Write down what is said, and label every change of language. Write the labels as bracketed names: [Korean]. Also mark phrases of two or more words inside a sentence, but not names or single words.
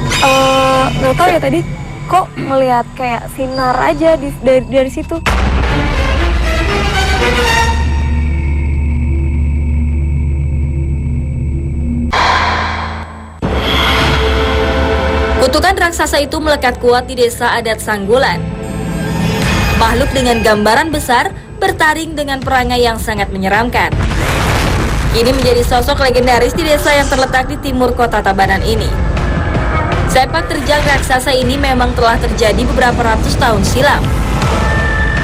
[Indonesian] Nggak tahu ya tadi kok ngelihat kayak sinar aja dari situ. Kutukan raksasa itu melekat kuat di desa adat Sanggulan. Makhluk dengan gambaran besar bertaring dengan perangai yang sangat menyeramkan. Kini menjadi sosok legendaris di desa yang terletak di timur kota Tabanan ini. Sepak terjang raksasa ini memang telah terjadi beberapa ratus tahun silam.